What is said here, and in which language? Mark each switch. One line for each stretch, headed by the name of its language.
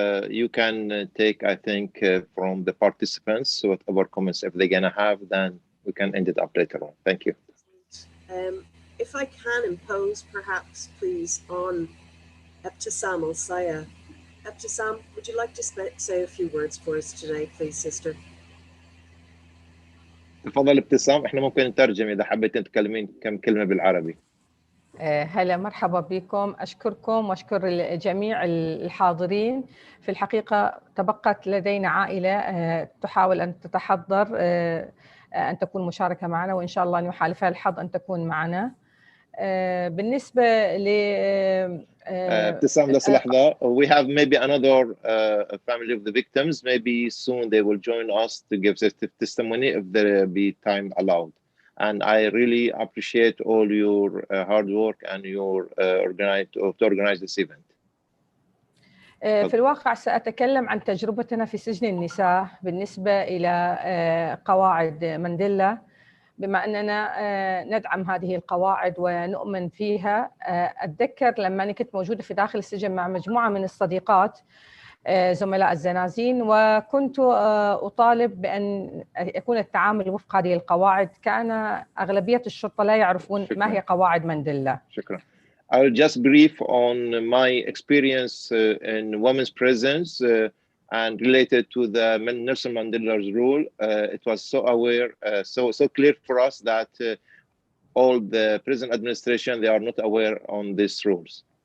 English: You can take, I think, from the participants, so whatever comments if they're gonna have, then we can end it up later on. Thank you. If I can impose, perhaps, please, on Ebtisam Al-Saya. Ebtisam, would you like to say a few words for us today, please, sister?
Arabic: تفضل ابتسام، احنا ممكن نترجم اذا حبيتين تكلمين كم كلمه بالعربي. هلا، مرحبا بكم. أشكركم وأشكر جميع الحاضرين. في الحقيقة تبقت لدينا عائلة تحاول أن تتحضر أن تكون مشاركة معنا، وإن شاء الله أن يحالفها الحظ أن تكون معنا. بالنسبة ل ابتسام بس لحظة.
English: We have maybe another family of the victims. Maybe soon they will join us to give their testimony if there be time allowed. And I really appreciate all your hard work and your to organize this event.
Arabic: في الواقع سأتكلم عن تجربتنا في سجن النساء بالنسبة إلى قواعد مانديلا، بما أننا ندعم هذه القواعد ونؤمن فيها. أتذكر لما كنت موجودة في داخل السجن مع مجموعة من الصديقات زملاء الزنازين، وكنت أطالب بأن يكون التعامل وفق هذه القواعد. كان أغلبية الشرطة لا يعرفون ما هي قواعد مانديلا. شكرا.
English: I'll just brief on my experience in women's prisons and related to the Nelson Mandela's rule. It was so aware, so clear for us that all the prison administration, they are not aware on these rules.